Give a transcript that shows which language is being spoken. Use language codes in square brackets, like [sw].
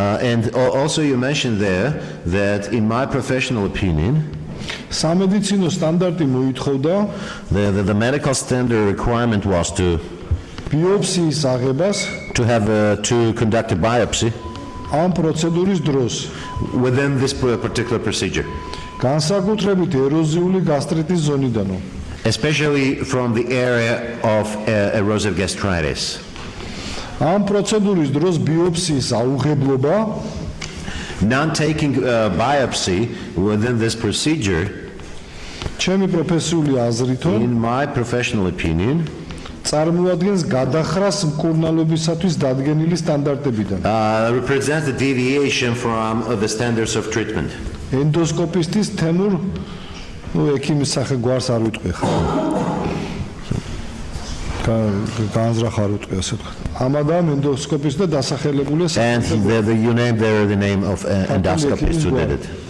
[en] And also you mentioned there that in my professional opinion, [ka] სამედიცინო სტანდარტი მოითხოვდა [en] the medical standard requirement was to [ka] ბიოპსიის აღებას [en] to conduct a biopsy [ka] ამ პროცედურის დროს [en] within this particular procedure. [ka] განსაკუთრებით ეროზიული გასტრიტის ზონიდანო. [en] Especially from the area of erosive gastritis. [ka] ამ პროცედურის დროს ბიოპსიის აუღებლობა [en] non-taking biopsy within this procedure [ka] ჩემი პროფესიული აზრითო [en] in my professional opinion [ka] წარმოადგენს გადახრას მკურნალობისათვის დადგენილი სტანდარტებიდან [en] represents the deviation from the standards of treatment. [ka] ენდოსკოპისტის თემურ ექიმის სახე გვარს არ ვიტყვი ხარ განზრახ არ ვიტყვი ასე ვთქვათ. ამადამ ენდოსკოპის და დასახელებულია [en] and you name there the name of endoscopist who did it.